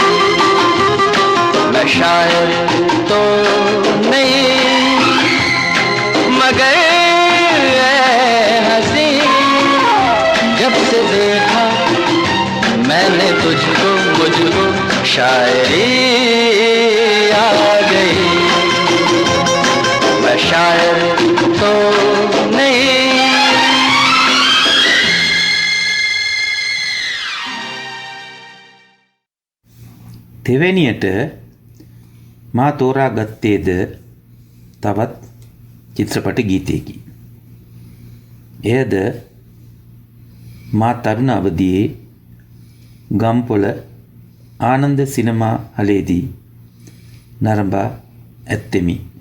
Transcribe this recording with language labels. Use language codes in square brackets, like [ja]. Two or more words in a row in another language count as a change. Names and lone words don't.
[hi] मैं शायर तो नहीं, मगर जब से देखा मैंने तुझको, मुझको शायरी आ गई। मैं शायर तो नहीं। [si] දෙවැනියට මා තෝරාගත්තේද තවත් චිත්‍රපට ගීතයකි. එයද මා තරුණ අවදියේ ගම්පොළ ආනන්ද සිනමා හලේදී නරඹා ඇත්තෙමි.